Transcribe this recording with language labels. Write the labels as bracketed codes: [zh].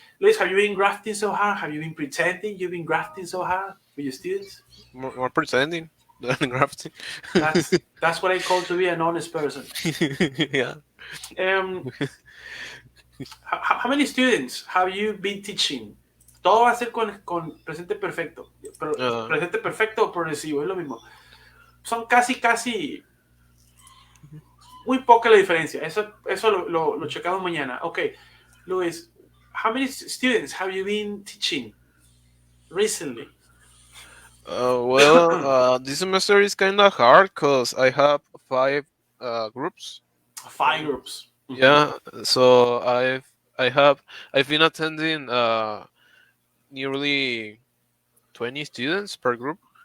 [en] Luis, have you been grafting so hard? Have you been pretending you've been grafting so hard with your students? More pretending than grafting. That's what I call to be an honest person. Yeah. How many students have you been teaching? [es] Todo va a ser con presente perfecto. Pero presente perfecto o progresivo, es lo mismo. Son casi muy poca la diferencia. Eso lo checamos mañana. [en] Okay, Luis, how many students have you been teaching recently? Well, this semester is kind of hard because I have 5 groups. 5 groups. Yeah, so I've been attending nearly 20 students per group.